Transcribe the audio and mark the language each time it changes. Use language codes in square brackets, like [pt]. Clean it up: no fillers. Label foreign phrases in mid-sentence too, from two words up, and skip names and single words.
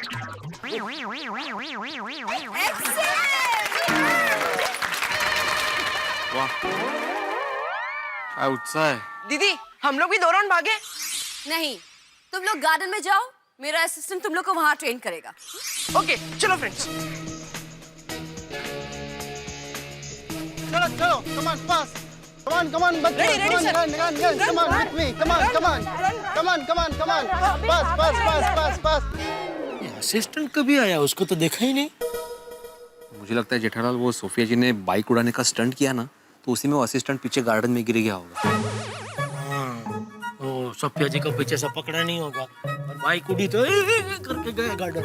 [hi] वाह क्या उत्साह है। दीदी हम लोग भी 2 राउंड भागे। नहीं, तुम लोग गार्डन में जाओ, मेरा असिस्टेंट तुम लोग को वहां ट्रेन करेगा। ओके चलो फ्रेंड्स। चलो चलो [en] come on fast come on बच्चों Ready, come on sir. run come on with me come on fast [hi] असिस्टेंट कभी आया, उसको तो देखा ही नहीं। मुझे लगता है जेठालाल वो सोफिया जी ने बाइक उड़ाने का स्टंट किया ना, तो उसी में वो असिस्टेंट पीछे गार्डन में गिर गया होगा। ओ सोफिया जी को पीछे से पकड़ा नहीं होगा और बाइक उड़ी तो करके गया गार्डन।